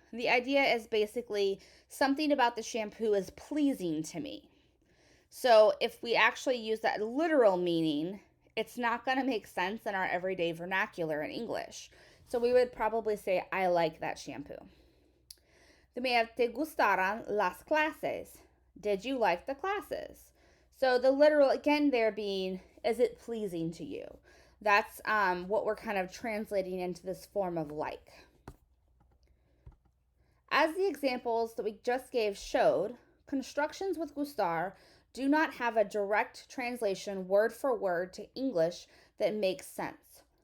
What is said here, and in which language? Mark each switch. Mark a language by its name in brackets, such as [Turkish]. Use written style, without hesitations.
[English] The idea is basically something about the shampoo is pleasing to me. So if we actually use that literal meaning, it's not going to make sense in our everyday vernacular in English. So we would probably say, I like that shampoo. Then we have, [Spanish] te gustaron las clases. [English] Did you like the classes? So the literal, again, there being, is it pleasing to you? That's what we're kind of translating into this form of like. As the examples that we just gave showed, constructions with gustar do not have a direct translation word for word to English that makes sense.